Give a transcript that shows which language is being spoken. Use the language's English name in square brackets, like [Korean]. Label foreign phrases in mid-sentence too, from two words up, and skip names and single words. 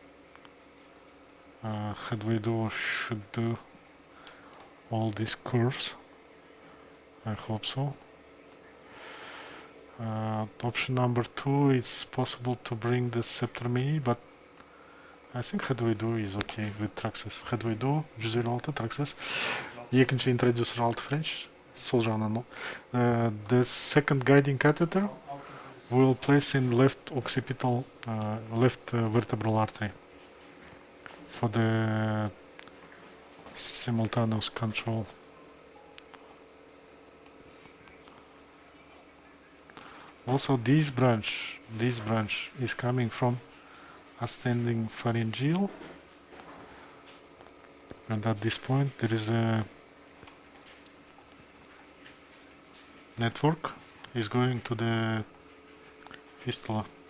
[English] Headway duo should do all these curves. I hope so. Option number 2, it's possible to bring the scepter mini, but I think headway duo is okay with Traxxas. Headway duo, Giselle Alta, Traxxas. Екінші introducer alt French. [Kazakh] Сол жағынан. [English] The second guiding catheter we will place in left occipital, left vertebral artery for the simultaneous control. Also, this branch is coming from ascending pharyngeal, and at this point there is a network is going to the fistula.